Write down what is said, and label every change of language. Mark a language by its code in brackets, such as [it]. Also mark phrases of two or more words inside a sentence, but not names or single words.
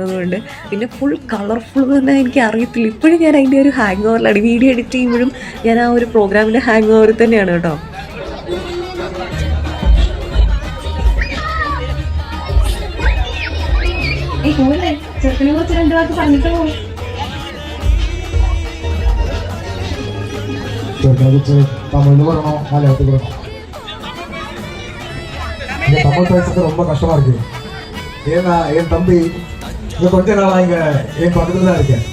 [ml] അതുകൊണ്ട് പിന്നെ [en] full colourful [ml] എന്ന് എനിക്ക് അറിയത്തില്ല. ഇപ്പോഴും ഞാൻ അതിൻ്റെ ഒരു ഹാങ് ഓവറിലാണ്. [en] video edit [ml] ചെയ്യുമ്പോഴും ഞാൻ ആ ഒരു പ്രോഗ്രാമിൻ്റെ ഹാങ് ഓവറിൽ തന്നെയാണ് കേട്ടോ. ചെറുക്കനെ കുറിച്ച് 2 വാക്ക് പറഞ്ഞിട്ട് പോകും. [ta] தமிழ்னு வரணும், மலையாளத்துக்கு வரணும். இந்த தமிழ் பேசுறது ரொம்ப கஷ்டமா இருக்கு. ஏன்னா என் தம்பி இங்கே கொஞ்ச நாளாக இங்கே என் பக்கத்தில் தான் இருக்கேன்.